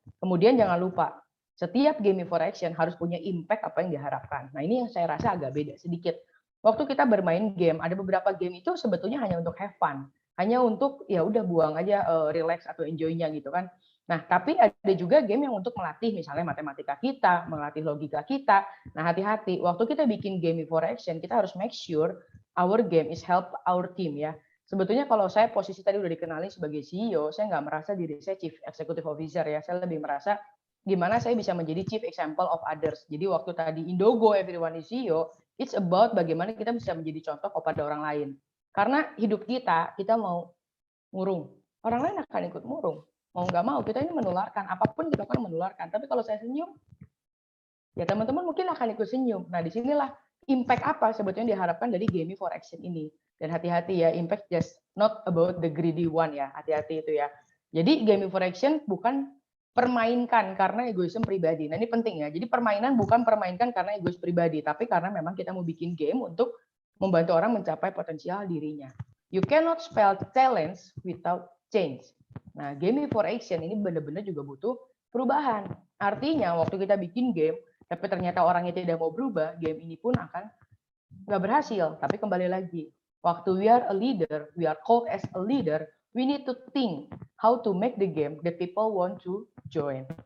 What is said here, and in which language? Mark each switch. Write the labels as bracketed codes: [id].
[id] Kemudian jangan lupa, setiap gaming for action harus punya impact apa yang diharapkan. Nah, ini yang saya rasa agak beda sedikit. Waktu kita bermain game, ada beberapa game itu sebetulnya hanya untuk [en] have fun, [id] hanya untuk ya udah buang aja relax atau enjoy-nya gitu kan. Nah, tapi ada juga game yang untuk melatih misalnya matematika kita, melatih logika kita. Nah, hati-hati. Waktu kita bikin [en] game for action, [id] kita harus [en] make sure our game is help our team ya. [id] Sebetulnya kalau saya posisi tadi udah dikenali sebagai CEO, saya nggak merasa diri saya Chief Executive Officer ya. Saya lebih merasa gimana saya bisa menjadi Chief Example of Others. Jadi waktu tadi Indogo [en] Everyone is CEO, [id] it's about bagaimana kita bisa menjadi contoh kepada orang lain. Karena hidup kita mau ngurung. Orang lain akan ikut murung. Mau nggak mau kita ini menularkan, apapun kita akan menularkan. Tapi kalau saya senyum, ya teman-teman mungkin akan ikut senyum. Nah, disinilah impact apa sebetulnya diharapkan dari Game for Action ini. Dan hati-hati ya, [en] impact just not about the greedy one [id] ya, hati-hati itu ya. Jadi Game for Action bukan permainkan karena egoisme pribadi. Nah, ini penting ya. Jadi permainan bukan permainkan karena egois pribadi, tapi karena memang kita mau bikin game untuk membantu orang mencapai potensial dirinya. [en] You cannot spell challenge without change. [id] Nah, Game for Action ini benar-benar juga butuh perubahan. Artinya, waktu kita bikin game, tapi ternyata orangnya tidak mau berubah, game ini pun akan nggak berhasil. Tapi kembali lagi, waktu [en] we are a leader, we are called as a leader, we need to think how to make the game that people want to join.